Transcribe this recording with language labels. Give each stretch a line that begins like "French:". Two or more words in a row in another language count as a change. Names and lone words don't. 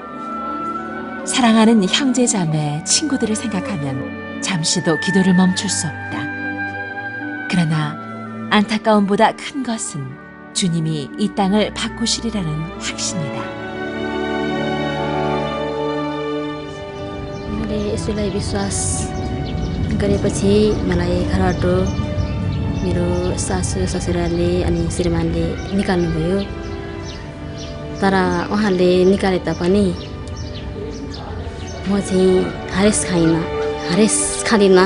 Korean: 사랑하는 형제자매, 친구들을 생각하면 잠시도 기도를 멈출 수 없다. 그러나 안타까움보다 큰 것은 주님이 이 땅을 바꾸시리라는 확신이다.
Nepali: मैले यसैलाई विश्वास गरेपछि मलाई घरबाट मेरो सासू ससुराले अनि श्रीमानले निकाल्नुभयो। तर उहाँले निकाले तापनि म चाहिँ हरेस खाँदिनँ।